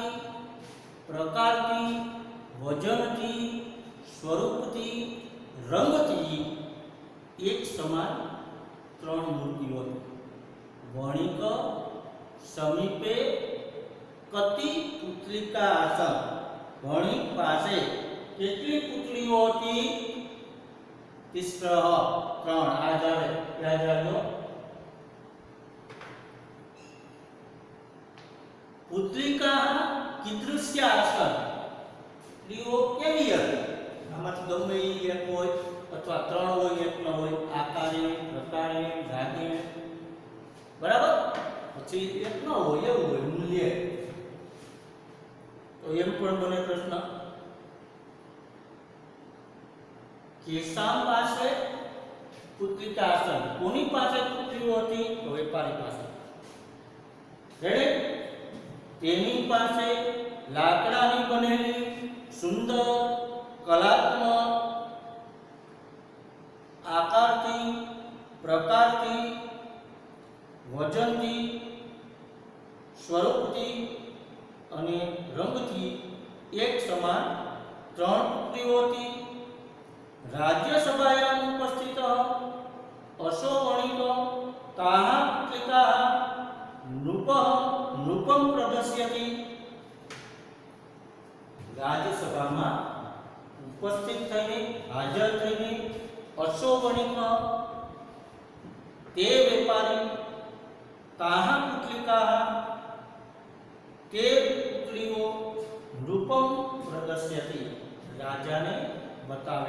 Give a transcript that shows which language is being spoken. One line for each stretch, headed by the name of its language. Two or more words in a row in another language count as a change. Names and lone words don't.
Gujarati: પ્રકારથી વજનથી સ્વરૂપથી રંગથી એક સમાન ત્રણ મૂર્તિઓ
Sanskrit: वणिक समीपे कति पुतलिका आसन
Gujarati: વણિક પાસે કેટલી પુતળીઓ હતી तिस्रः ત્રણ આ જાવે યાદ રાખજો
Sanskrit: पुतलिका कीदृश्य आसन
Gujarati: સ્ત્રીઓ કેવી હતી આમાંથી ગમે એક હોય અથવા ત્રણ હોય એક ન હોય આકારે પ્રકારે રાગે બરાબર પછી એક ન હોય એવું હોય મૂલ્ય તો એમ પણ બને પ્રશ્ન केशाम पासे
Sanskrit: पुत्लिका आसन
Gujarati: કોની પાસે પુત્રીઓ હતી તો વેપારી પાસે રેડી તેની પાસે લાકડાની બનેલી સુંદર કલાત્મક આકારથી પ્રકારથી વજનથી સ્વરૂપથી અને રંગથી એક સમાન ત્રણ પુત્રીઓ હતી
Sanskrit: राज्यसभायां उपस्थितः अशो वणिक ताः पुत्लिकाः नृपं प्रदर्शयति
Gujarati: राज्यसभाમાં ઉપસ્થિત થઈને હાજર થઈને અશો વણિક તે વેપારી
Sanskrit: ताः पुत्लिकाः
Gujarati: તે પુત્રીઓ
Sanskrit: नृपम प्रदर्शयति
Gujarati: રાજાને બતાવે